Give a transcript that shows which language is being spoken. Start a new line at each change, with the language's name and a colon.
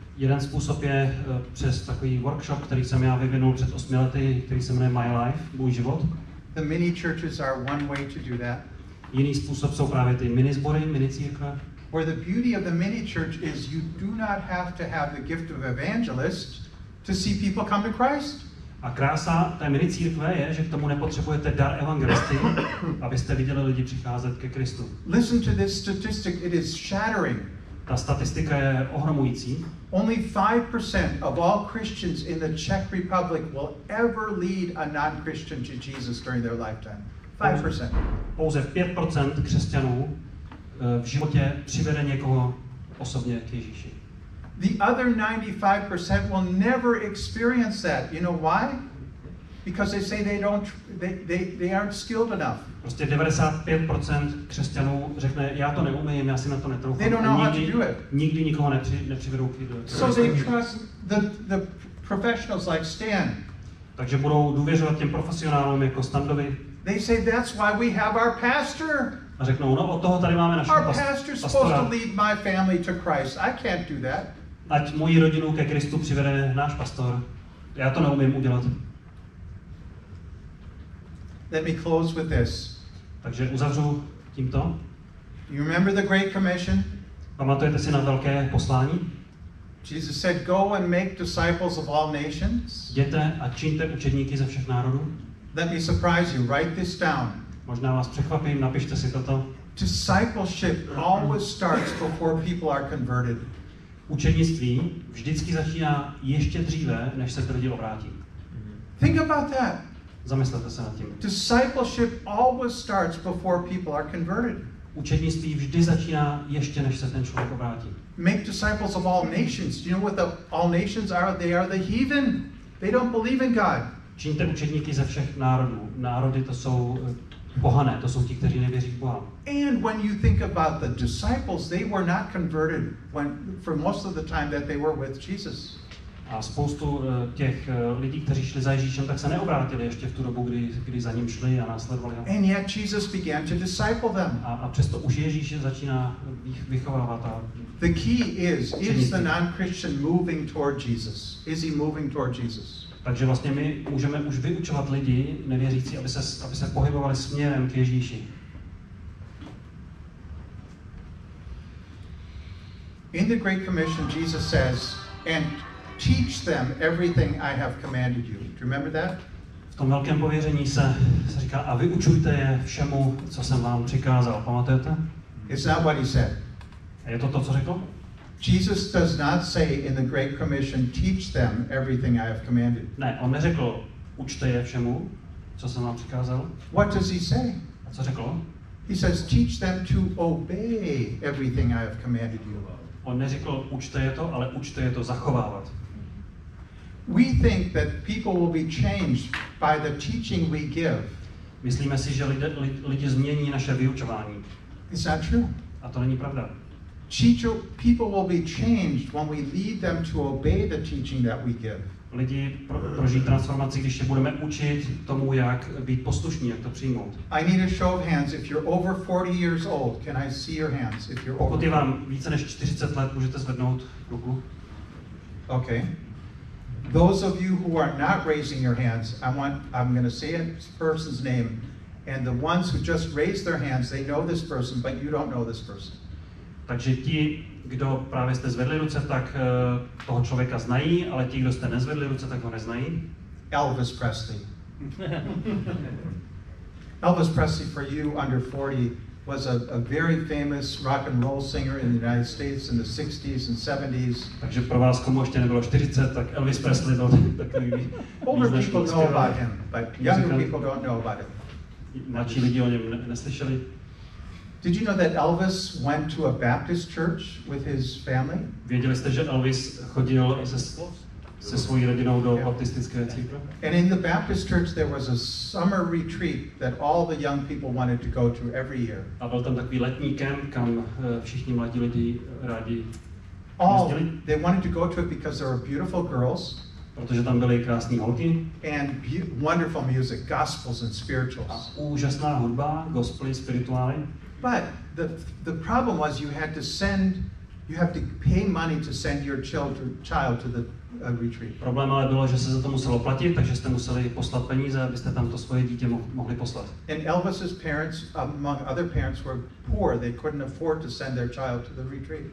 Czech: Jeden způsob je přes takový workshop, který jsem já vyvinul před 8 lety, který se jmenuje My Life, můj život.
English: The mini churches are one way to do that.
Czech: Jiný způsob jsou právě ty minizbory, minicírkve.
English: Where the beauty of the mini church is you do not have to have the gift of evangelist to see people come to Christ.
Czech: A krása té minicírkve je, že k tomu nepotřebujete dar evangelisty, abyste viděli lidi přicházet ke Kristu.
English: Listen to this statistic, it is shattering.
Czech: Ta statistika je ohromující.
English: Only 5% of all Christians in the Czech Republic will ever lead a non-Christian to Jesus during their lifetime. 5%.
Czech: Pouze 5% křesťanů v životě přivede někoho osobně k Ježíši.
English: The other 95% will never experience that. You know why? Because they say they aren't skilled enough.
Czech: Prostě 95% křesťanů řekne, já to neumím, já si na to netroufám.
English: They don't know how to do it.
Czech: Nikdy nikoho nepřivedou k Ježíši.
English: So they trust the professionals like Stan.
Czech: Takže budou důvěřovat těm profesionálům jako Standovi.
English: They say that's why we have our pastor.
Czech: A řeknou, no od toho tady máme našeho
English: Our pastor's supposed to lead my family to Christ. I can't do that.
Czech: Ať moji rodinu ke Kristu přivede náš pastor. Já to neumím udělat.
English: Let me close with this.
Czech: Takže uzavřu tímto.
English: You remember the Great Commission?
Czech: Pamatujete si na velké poslání?
English: Jesus said, go and make disciples of all nations.
Czech: Jděte a čiňte učedníky ze všech národů.
English: Let me surprise you. Write this down.
Czech: Možná vás překvapím, napište si toto.
English: Discipleship always starts before people are converted.
Czech: Učednictví vždycky začíná ještě dříve, než se ty lidi obrátí.
English: Think about that.
Czech: Zamyslete se nad tím.
English: Discipleship always starts before people are converted.
Czech: Učednictví vždy začíná ještě, než se ten člověk obrátí.
English: Make disciples of all nations. Do you know what the all nations are? They are the heathen. They don't believe in God.
Czech: Čiňte učedníky ze všech národů. Národy to jsou pohané, to jsou ti, kteří nevěří v Boha.
English: And when you think about the disciples, they were not converted for most of the time that they were with Jesus.
Czech: A spoustu těch lidí, kteří šli za Ježíšem, tak se neobrátili ještě v tu dobu, kdy za ním šli a následovali ho.
English: And yet Jesus began to disciple them.
Czech: A přesto už Ježíš začíná vychovávat. A
English: the key is the non-Christian moving toward Jesus? Is he moving toward Jesus?
Czech: Takže vlastně my můžeme už vyučovat lidi, nevěřící, aby se pohybovali směrem k Ježíši.
English: In the Great Commission, Jesus says, and teach them everything I have commanded you. Do you remember that?
Czech: V tom velkém pověření se říká, a vyučujte je všemu, co jsem vám přikázal. Pamatujete?
English: It's not what he said.
Czech: A je to to, co řekl?
English: Jesus does not say in the Great Commission, teach them everything I have commanded.
Czech: Ne, on neřekl, učte je všemu, co jsem vám přikázal.
English: What does he say?
Czech: A co řekl?
English: He says, teach them to obey everything I have commanded you.
Czech: On neřekl, učte je to, ale učte je to zachovávat.
English: We think that people will be changed by the teaching we give.
Czech: Myslíme si, že lidi změní naše vyučování.
English: It's not true.
Czech: A to není pravda.
English: People will be changed when we lead them to obey the teaching that we give.
Czech: Lidi prožijí transformaci, když je budeme učit tomu, jak být poslušní, jak to přijmout.
English: I need a show of hands. If you're over 40 years old, can I see your hands? If you're over.
Czech: Pokud je vám více než 40 let, můžete zvednout ruku.
English: Okay. Those of you who are not raising your hands, I'm going to say a person's name, and the ones who just raised their hands, they know this person, but you don't know this person.
Czech: Takže ti, kdo právě jste zvedli ruce, tak toho člověka znají, ale ti, kdo jste nezvedli ruce, tak ho neznají. Elvis Presley.
English: Elvis Presley, for you under 40, was a very famous rock and roll singer in the United States in the 60s and 70s.
Czech: Takže pro vás, komu ještě nebylo 40, tak Elvis Presley byl takový
English: Older people know about him, but younger people don't know about him.
Czech: Mladší lidi o něm neslyšeli.
English: Did you know that Elvis went to a Baptist church with his family?
Czech: Věděli jste, že Elvis chodil se svojí rodinou do baptistické církve?
English: And in the Baptist church there was a summer retreat that all the young people wanted to go to every year.
Czech: A byl tam takový letní kemp, kam všichni mladí lidi rádi jezdili.
English: They wanted to go to it because there were beautiful girls.
Czech: Protože tam byly krásné holky.
English: And wonderful music, gospels and spirituals.
Czech: A úžasná hudba, gospely, spirituály.
English: But the problem was you had to pay money to send your child to the retreat.
Czech: Problém ale bylo, že se za to muselo platit, takže jste museli poslat peníze, abyste tam to svoje dítě mohli poslat.
English: And Elvis's parents, among other parents, were poor. They couldn't afford to send their child to the retreat.